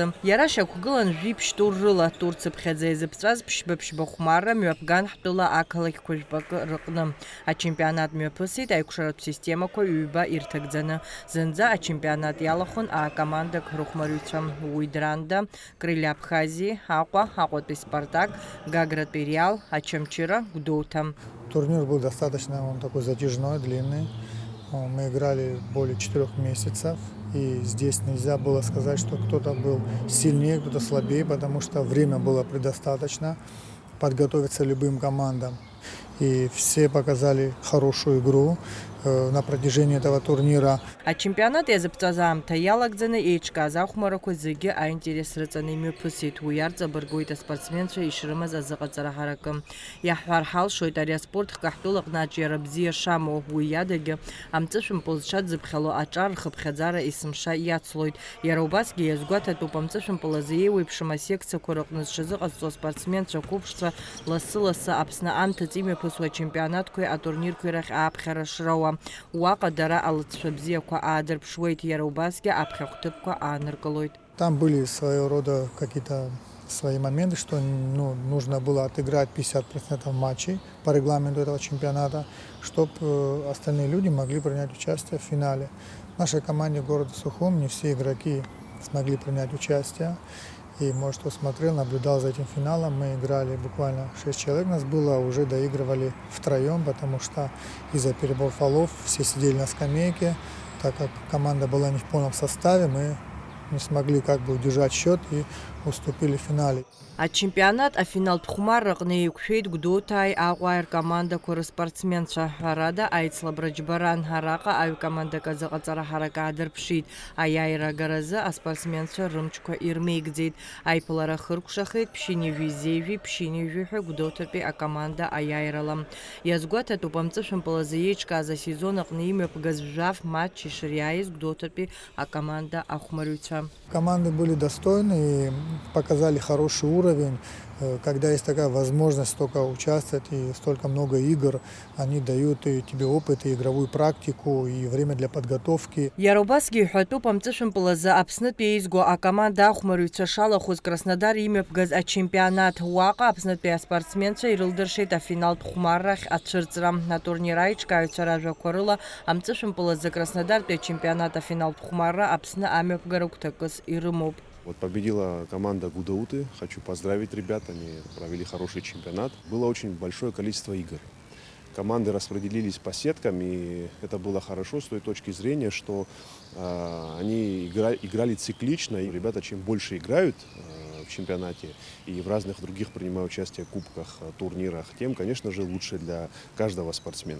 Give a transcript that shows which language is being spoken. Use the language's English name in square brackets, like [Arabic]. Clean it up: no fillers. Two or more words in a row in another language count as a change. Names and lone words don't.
[Abkhazian] Иара шьақәгылан жәиԥшь тур рыла, тур цыԥхьаӡа изыԥҵәаз ԥшьба-ԥшьба хәмарра мҩаԥган ҳтәыла ақалақьқәа жәпакы рыҟны. Ачемпионат мҩаԥысит аиқәшаратә системақәа ҩба ирҭагӡаны. Зынӡа ачемпионат иалахәын акомандак рыхәмарҩцәа: Уидранда, Крылья Абхазии, Аҟәа, Аҟәатәи Спартак, Гагратәи Реал, Чамчира, Гудоута. [Russian] Турнир был достаточно такой затяжной, длинный. Мы играли более 4 месяцев. И здесь нельзя было сказать, что кто-то был сильнее, кто-то слабее, потому что время было предостаточно подготовиться любым командам. И все показали хорошую игру на протяжении этого турнира. [Abkhazian] А чемпионат иазыԥҵәаз аамҭа иалагӡаны еиҿкааз ахәмарақәа зегьы аинтерес рыҵаны имҩаԥысит. Уи иарҵабыргуеит аспортсменцәа ишрымаз азыҟаҵара ҳаракы. Иаҳҳәар ҳалшоит ари аспорт хкаҳәтәыла аҟны аҿиара бзиа шамоу. Уи иадагьы амҵәышәымпыл зҽадзыԥхьало аҿар рхыԥхьаӡара есымша иацлоит. Иара убасгьы иазгәаҭатәуп амҵәышәымпыл азы еиуеиԥшым асекциақәа рыҟны зҽазыҟазҵо аспортсменцәа қәыԥшцәа лассы-лассы Аԥсны амҭаҵ имҩаԥысуа ачемпионатқәеи атурнирқәеи рахь ааԥхьара шрауа. Уаҟа дара алыҵшәа бзиақәа аадырԥшуеит, иара убасгьы аԥхьахәҭыԥқәа ааныркылоит. [Russian] Там были своего рода какие-то свои моменты, что нужно было отыграть 50% матчей по регламенту этого чемпионата, чтобы остальные люди могли принять участие в финале. В нашей команде города Сухум не все игроки смогли принять участие. И, может, кто смотрел, наблюдал за этим финалом. Мы играли буквально 6 человек, нас было, уже доигрывали втроем, потому что из-за перебора фолов все сидели на скамейке. Так как команда была не в полном составе, мы не смогли удержать счет и уступили в финале. [Abkhazian] Ачемпионат афиналтә хәмарра аҟны еиқәшәеит Гәдоуҭааи Аҟәааи ркомандақәа рыспортсменцәа. Ҳәарада аицлабра џьбаран. Араҟа аҩкомандак азыҟаҵара ҳарак аадырԥшит. Аиааира агаразы аспортсменцәа рымчқәа ирмеигӡеит. Аиԥылара хыркәшахеит Ԥшьынҩажәи-Зеижәи, Ԥшьынҩажәи ҳәа Гәдоуҭатәи акоманда аиааирала. Иазгәаҭатәуп амҵәышәымпыл азы еиҿкааз асезон аҟны имҩаԥгаз жәаф матч ишыриааиз Гәдоуҭатәи акоманда ахәмарҩцәа. [Russian] Команды были достойны и показали хороший уровень. Когда есть такая возможность столько участвовать и столько много игр, они дают и тебе опыт, и игровую практику, и время для подготовки. [Abkhazian] Иара убасгьы иҳәатәуп амҵәышәымпыл азы Аԥснытәи еизго акоманда ахәмарҩцәа шалахәыз Краснодар имҩаԥгаз ачемпионат. Уаҟа Аԥснытәи аспортсменцәа ирылдыршеит афиналтә хәмаррахь ацәырҵра. Атурнир аиҿкааҩцәа ражәақәа рыла амҵәышәымпыл азы Краснодартәи ачемпионат афиналтә хәмарра Аԥсны амҩаԥгара гәҭакыс ирымоуп. [Russian] Вот победила команда Гудоуты. Хочу поздравить ребят, они провели хороший чемпионат. Было очень большое количество игр. Команды распределились по сеткам, и это было хорошо с той точки зрения, что они играли циклично. И ребята, чем больше играют в чемпионате и в разных других принимают участие в кубках, турнирах, тем, конечно же, лучше для каждого спортсмена.